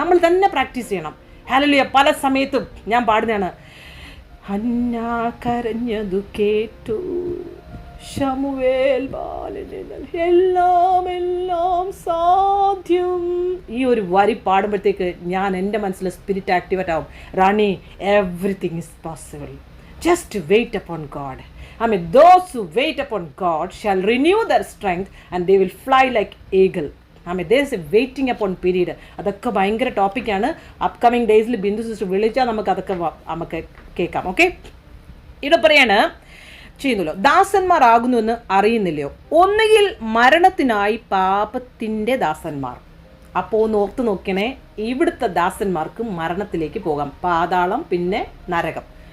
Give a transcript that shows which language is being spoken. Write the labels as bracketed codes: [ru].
[ml] നമ്മൾ തന്നെ പ്രാക്ടീസ് ചെയ്യണം. ഹല്ലേലൂയ. പല സമയത്തും ഞാൻ പാടുന്നതാണ്, ഹന്ന കരഞ്ഞതു കേട്ടു ശമൂവേൽ എല്ലാം എല്ലാം സാധ്യം. ഈ ഒരു വരി പാടുമ്പോഴത്തേക്ക് എൻ്റെ മനസ്സിൽ സ്പിരിറ്റ് ആക്ടിവേറ്റ് ആവും. റാണി, everything is possible. [en] Just wait upon God. Those who wait upon God shall renew their strength and they will fly like eagle. There is a waiting upon period. [ml] അതൊക്കെ ഭയങ്കര ടോപ്പിക്കാണ്. അപ്കമിങ് ഡേയ്സിൽ Bindu sister വിളിച്ചാൽ നമുക്ക് കേൾക്കാം. Okay, ഇവിടെ പറയാണ് ചെയ്യുന്നല്ലോ, ദാസന്മാർ ആകുന്നു എന്ന് അറിയുന്നില്ലയോ? ഒന്നുകിൽ മരണത്തിനായി പാപത്തിൻ്റെ ദാസന്മാർ. അപ്പോൾ ഒന്ന് ഓർത്ത് നോക്കണേ, ഇവിടുത്തെ ദാസന്മാർക്ക് മരണത്തിലേക്ക് പോകാം, പാതാളം, പിന്നെ നരകം.